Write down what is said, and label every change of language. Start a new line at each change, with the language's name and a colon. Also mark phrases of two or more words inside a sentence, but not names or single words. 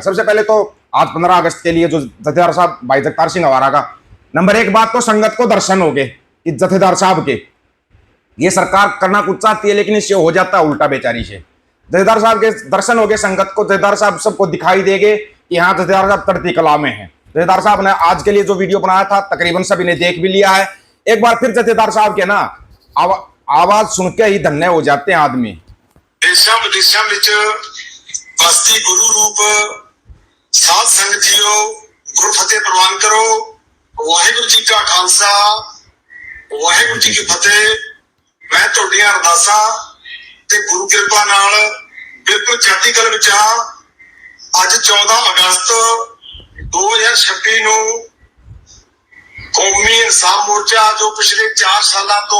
Hindi: सबसे पहले तो आज 15 अगस्त के लिए जो जथेदार साहब भाई जगतार सिंह हवारा का नंबर एक बात तो संगत को दर्शन हो गए कि जथेदार साहब के ये सरकार करना कुछ चाहती है लेकिन इससे हो जाता है उल्टा बेचारी से। जथेदार साहब के दर्शन हो गए संगत को, जथेदार साहब सबको दिखाई देंगे कि हाँ जथेदार साहब तड़ती कला में है। जथेदार साहब ने आज के लिए जो वीडियो बनाया था तकरीबन सभी ने देख भी लिया है। एक बार फिर जथेदार साहब के ना आवाज सुन के ही धन्य हो जाते हैं आदमी।
Punjabi: ਦੇਸ਼ਾਂ ਵਿਦੇਸ਼ਾਂ ਵਿਚ ਵਸਤੀ ਗੁਰੂ ਰੂਪ ਸਾਧ ਸੰਗਤ ਜੀਓ, ਗੁਰੂ ਫ਼ਤਿਹ ਪ੍ਰਵਾਨ ਕਰੋ। ਵਾਹਿਗੁਰੂ ਜੀ ਕਾ ਖ਼ਾਲਸਾ, ਵਾਹਿਗੁਰੂ ਜੀ ਕੀ ਫ਼ਤਿਹ। ਮੈਂ ਤੁਹਾਡੀਆਂ ਅਰਦਾਸਾਂ ਤੇ ਗੁਰੂ ਕਿਰਪਾ ਨਾਲ ਬਿਲਕੁਲ ਚੜ੍ਹਤੀ ਕਲ ਵਿਚ ਹਾਂ। ਅੱਜ 14 ਅਗਸਤ 2026 ਨੂੰ ਕੌਮੀ ਇਨਸਾਫ਼ ਮੋਰਚਾ ਜੋ ਪਿਛਲੇ 4 ਸਾਲੋਂ ਤੋ